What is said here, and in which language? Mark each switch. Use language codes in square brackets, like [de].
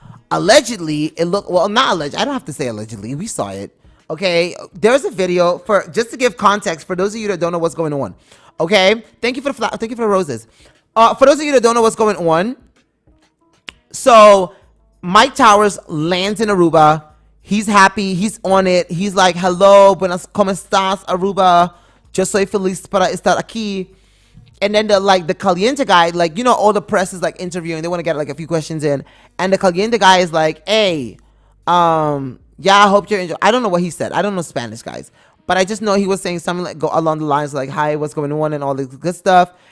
[en] Allegedly, it looked, well, not alleged. I don't have to say allegedly. We saw it. Okay, there's a video for, just to give context for those of you that don't know what's going on. Okay, thank you for the roses. For those of you that don't know what's going on, so Mike Towers lands in Aruba. He's happy. He's on it. He's like, hello, [es] buenas, ¿cómo estás, Aruba? Yo soy feliz para estar aquí. [en] And then the Caliente guy, like, all the press is like interviewing. They want to get like a few questions in. And the Caliente guy is like, hey, yeah, I hope you're enjoying. I don't know what he said. I don't know Spanish, guys. But I just know he was saying something like go along the lines like, hi, what's going on and all this good stuff.